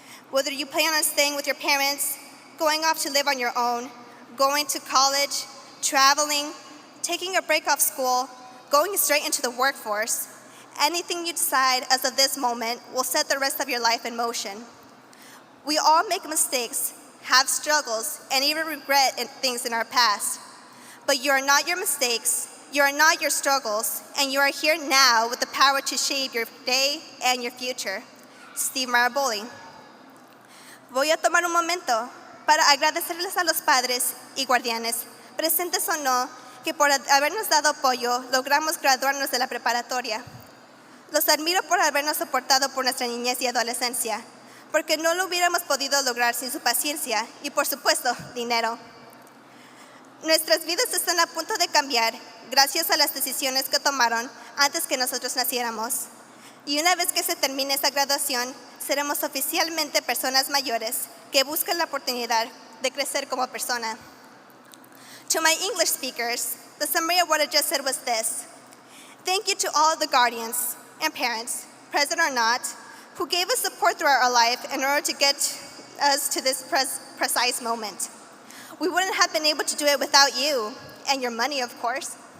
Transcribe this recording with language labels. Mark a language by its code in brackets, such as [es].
[en] Whether you plan on staying with your parents, going off to live on your own, going to college, traveling, taking a break off school, going straight into the workforce, anything you decide as of this moment will set the rest of your life in motion. We all make mistakes, have struggles, and even regret things in our past. But you are not your mistakes, you are not your struggles, and you are here now with the power to shape your day and your future. Steve Maraboli. [es] Voy a tomar un momento para agradecerles a los padres y guardianes, presentes o no, que por habernos dado apoyo logramos graduarnos de la preparatoria. Los admiro por habernos soportado por nuestra niñez y adolescencia, porque no lo hubiéramos podido lograr sin su paciencia y, por supuesto, dinero. Nuestras vidas están a punto de cambiar gracias a las decisiones que tomaron antes que nosotros naciéramos. Y una vez que se termine esta graduación, seremos oficialmente personas mayores que buscan la oportunidad de crecer como persona. [en] To my English speakers, the summary of what I just said was this. Thank you to all the guardians and parents, present or not, who gave us support throughout our life in order to get us to this precise moment. We wouldn't have been able to do it without you, and your money, of course.